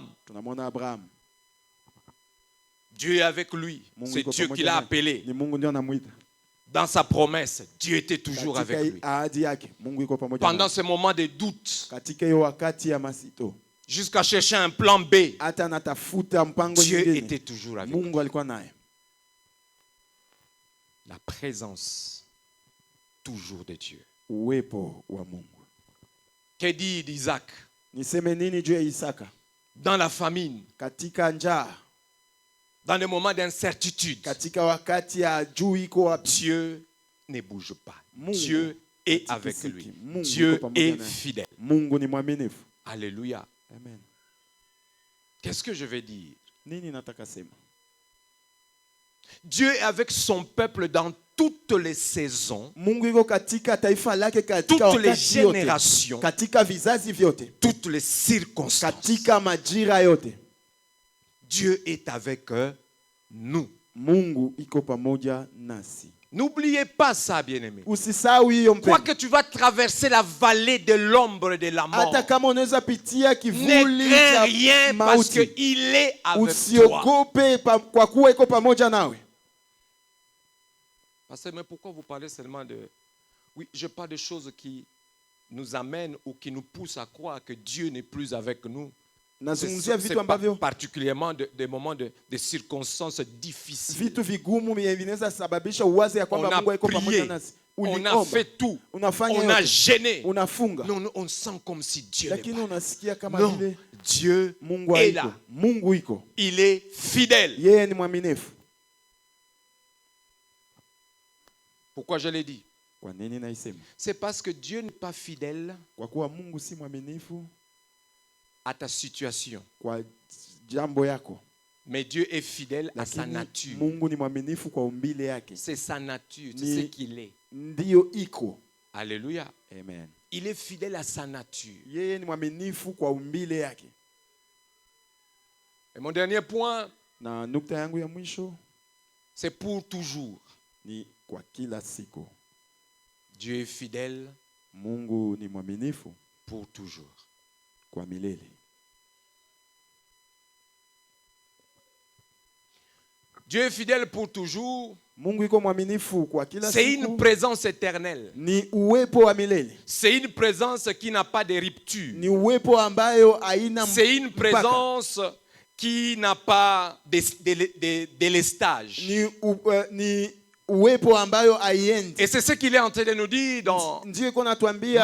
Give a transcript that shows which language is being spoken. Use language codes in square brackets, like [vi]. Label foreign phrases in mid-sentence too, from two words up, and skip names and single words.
[sw] Tunamwona Abraham, [fr] Dieu est avec lui. [sw] Mungu [fr] C'est [sw] iko [fr] Dieu [sw] pamoja [fr] qui l'a [sw] naye. [fr] appelé. [sw] Ni Mungu ndio anamuita. [fr] Dans sa promesse, Dieu était toujours [sw] katika [fr] avec lui. [sw] ahadi yake Mungu iko pamoja [fr] Pendant [sw] naye. [fr] ce moment de doute, [sw] Katika hiyo wakati ya masito, [fr] jusqu'à chercher un plan B, [sw] hata anatafuta mpango [fr] Dieu [sw] nyingine, [fr] était toujours avec lui. [sw] Mungu alikuwa naye. [fr] La présence toujours de Dieu. [sw] Uwepo wa Mungu. [fr] Que dit Isaac? [sw] Niseme nini juu ya Isaka? [fr] Dans la famine, [sw] Katika njaa, [fr] dans les moments d'incertitude, [sw] katika wakati ya juu iko wapi, [fr] Dieu ne bouge pas. [sw] Mungu [fr] Dieu est [sw] katika [fr] avec [sw] siki, [fr] lui. [sw] Mungu [fr] Dieu [sw] yuko pamoja [fr] est [sw] naye. [fr] fidèle. [sw] Mungu ni mwaminifu. [fr] Alléluia. [sw] Amen. [fr] Qu'est-ce que je vais dire? [sw] Nini nataka sema? [fr] Dieu est avec son peuple dans toutes les saisons, [sw] Mungu yuko katika taifa lake katika [fr] toutes les [sw] wakati yote, [fr] générations, [sw] katika vizazi vyote, [fr] toutes les circonstances. [sw] katika majira yote. [fr] Dieu est avec nous. [sw] Mungu iko pamoja nasi. [fr] N'oubliez pas ça, bien-aimé. [sw] Usisahau hiyo [fr] Quoi [sw] mpendwa. [fr] que tu vas traverser la vallée de l'ombre de la mort, [sw] Hata kama unaweza pitia [fr] ne [sw] kivuli [fr] crains [sw] cha [fr] rien parce [sw] mauti, [fr] qu'il est avec toi. [sw] usiogope kwa kuwa iko pamoja nawe. [fr] Pasteur, mais pourquoi vous parlez seulement de... Oui, je parle de choses qui nous amènent ou qui nous poussent à croire que Dieu n'est plus avec nous. [sw] Nazungumzia [fr] C'est [sw] vitu ambavyo, [fr] particulièrement des moments de circonstances difficiles. [sw] vitu vigumu vinaweza sababisha uwaze ya [fr] On [sw] kwamba [fr] a [sw] Mungu iko pamoja [fr] prié, [sw] nasi. [fr] on a [sw] Uliomba, [fr] fait tout, [sw] unafanya [fr] on a [sw] yote, [fr] gêné. [sw] unafunga, [fr] Non, on sent comme si Dieu n'est [sw] lakini [fr] pas. [sw] unasikia kama [fr] Non, [sw] vile [fr] Dieu [sw] Mungu [fr] est [sw] haiko. [fr] là. [sw] Mungu iko. [fr] Il est fidèle. [sw] Yeye ni mwaminifu. [fr] Pourquoi je l'ai dit? [sw] Kwa nini naisema? [fr] C'est parce que Dieu n'est pas fidèle [sw] Kwa kuwa Mungu si mwaminifu [fr] à ta situation. [sw] kwa jambo yako, [fr] Mais Dieu est fidèle à sa [sw] lakini [fr] nature. [sw] Mungu ni mwaminifu kwa umbile yake. [fr] C'est sa nature, c'est [sw] Ni- [fr] ce qu'il est. [sw] Ndiyo iko. [fr] Alléluia. [sw] Amen. [fr] Il est fidèle à sa nature. [sw] Yeye ni mwaminifu kwa umbile yake. [fr] Et mon dernier point, [sw] Na nukta yangu ya mwisho [fr] c'est pour toujours. [sw] ni kwa kila siku. [fr] Dieu est fidèle [sw] Mungu ni mwaminifu [fr] pour toujours. [sw] kwa milele. [fr] Dieu est fidèle pour toujours. [sw] Mungu iko mwaminifu kwa kila [fr] C'est une [sw] siku. [fr] présence éternelle. [sw] Ni uwepo wa milele. [fr] C'est une présence qui n'a pas de rupture. [sw] Ni uwepo ambayo haina [fr] C'est une [sw] mpaka. [fr] présence qui n'a pas de délestage. [sw] Ni uwepo ambayo haiendi. [fr] Et c'est ce qu'il est en train de nous dire dans [sw] Ndio iko natuambia